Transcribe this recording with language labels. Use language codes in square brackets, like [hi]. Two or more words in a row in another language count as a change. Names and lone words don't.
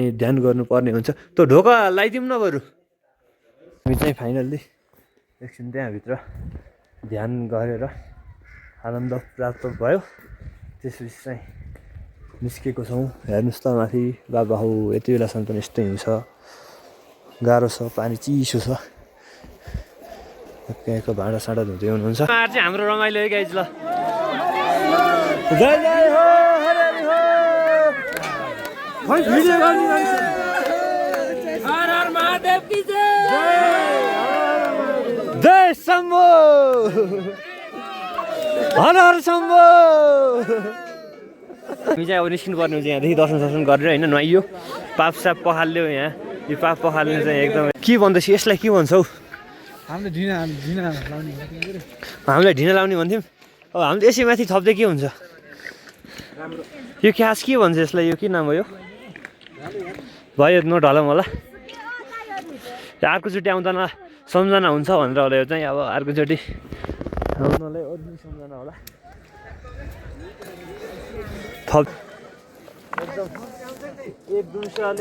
[ne] ध्यान गर्नुपर्ने हुन्छ त्यो ढोका लगाइदिउँ न बरु हामी चाहिँ फाइनल्ली एकछिन त्यहाँभित्र ध्यान गरेर आनन्द प्राप्त भयो त्यसपछि चाहिँ निस्केको छौँ हेर्नुहोस् त माथि बाबा हो यति बेलासम्म पनि यस्तै हिउँ छ गाह्रो छ पानी चिसो छ त्यहाँको भाँडासाँडा धुँदै हुनुहुन्छ चाहिँ हाम्रो रमाइलो है गाइज ल जय जय हो हरे हो [hi] हर हर महादेव की जय शम्भो हर हर शम्भो [ne] हामी चाहिँ अब निस्किनु पर्ने हुन्छ यहाँदेखि दर्शन गरेर होइन नुहाइयो पाप साप पखाल्यो यहाँ यो पाप पखाल्ने चाहिँ एकदम के भन्दैछु यसलाई के भन्छौ हामीले ढिना लाउने भन्थ्यौँ अब हामीले यसै माथि थप्दै के हुन्छ यो खास के भन्छ यसलाई यो के नाम हो यो भयो नो ढलम होला अर्कोचोटि आउँदैन सम्झना हुन्छ भनेर होला यो चाहिँ अब अर्कोचोटि आउनलाई अरू सम्झना होला थप एकदम एक दुसराले